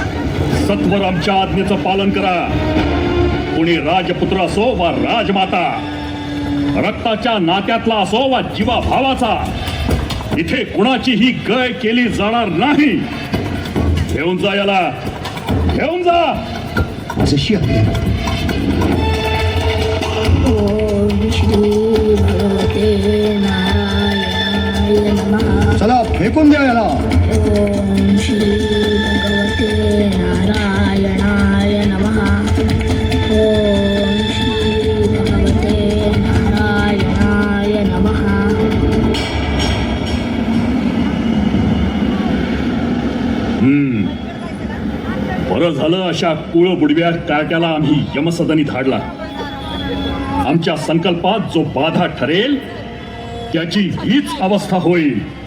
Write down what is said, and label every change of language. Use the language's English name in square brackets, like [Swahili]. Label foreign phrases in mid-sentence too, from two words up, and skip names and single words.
[Marathi] सत्वर आमच्या आज्ञेचं पालन करा. कुणी राजपुत्र असो वा राजमाता, रक्ताच्या नात्यातला असो वा जीवा भावाचा, इथे कुणाचीही गय केली जाणार नाही. घेऊन जा याला, घेऊन जा. जशी आहे. [Sanskrit] ओम श्री भगवते नारायणाय नमः. [Marathi] चला, फेकून द्या याला. [Sanskrit] ओम श्री भगवते नारायणाय नमः. ओम श्री भगवते नारायणाय नमः. [Marathi] बरं झालं अशा कुळ बुडव्या कार्ट्याला आम्ही यमसदनी धाडला. आमच्या संकल्पात जो बाधा ठरेल त्याची हीच अवस्था होईल.